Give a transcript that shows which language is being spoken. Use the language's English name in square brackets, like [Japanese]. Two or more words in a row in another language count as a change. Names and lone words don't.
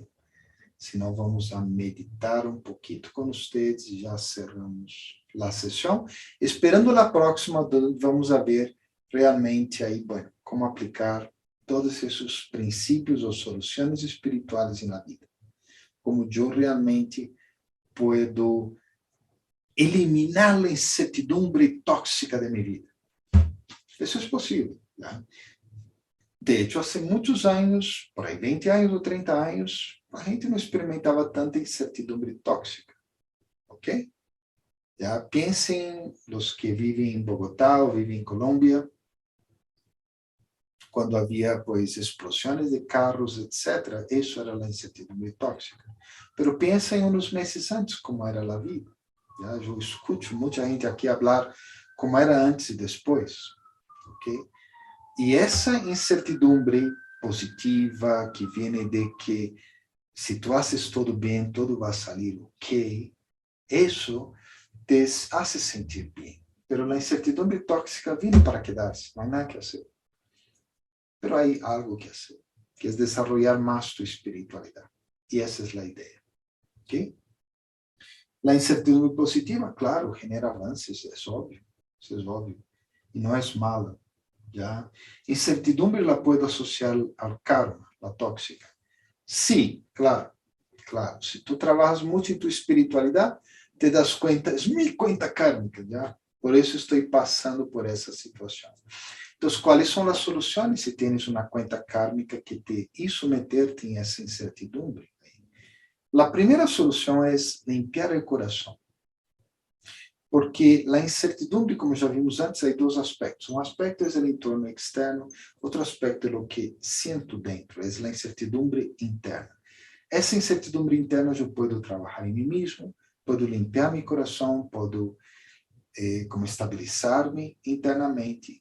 [Portuguese] Se não, vamos a meditar um pouquinho com vocês e já cerramos a sessão. Esperando a próxima, vamos a ver realmente aí, bueno, como aplicar todos esses princípios ou soluções espirituais na vida. Como eu realmente puedo eliminar a incertidumbre tóxica de minha vida. Isso é possível. Né? De hecho, há muitos anos, por aí 20 anos ou 30 anos, a gente não experimentava tanta incertidumbre tóxica. Ok? Já pensem os que vivem em Bogotá ou vivem em Colômbia. quando havia, pois, explosões de carros, etc., isso era a incertidumbre tóxica. Pero pensa em uns meses antes, como era a vida. Já? Eu escuto muita gente aqui falar como era antes e depois. Ok? E essa incertidumbre positiva que vem de que se tu haces tudo bem, tudo vai sair ok, isso te hace sentir bem. Pero a incertidumbre tóxica vem para quedar-se, não há nada que fazer. Pero há algo que fazer, que é desenvolver mais tu espiritualidade. E essa é a ideia. Ok? A incertidumbre positiva, claro, genera avanços, é óbvio. Isso é óbvio. E não é mala. ¿Ya? [Spanish] Incertidumbre la puedo asociar al karma, la tóxica. Sí, claro, claro. Si tú trabajas mucho en tu espiritualidad, te das cuenta, es mi cuenta kármica, ¿ya? Por eso estoy pasando por esa situación. Entonces, ¿cuáles son las soluciones si tienes una cuenta kármica que te hizo meterte en esa incertidumbre? La primera solución es limpiar el corazón. [Portuguese] Porque a incertidumbre, como já vimos antes, há dois aspectos. Um aspecto é o entorno externo, outro aspecto é o que sinto dentro, é a incertidumbre interna. Essa incertidumbre interna eu posso trabalhar em mim mesmo, posso limpar meu coração, posso como estabilizar-me internamente.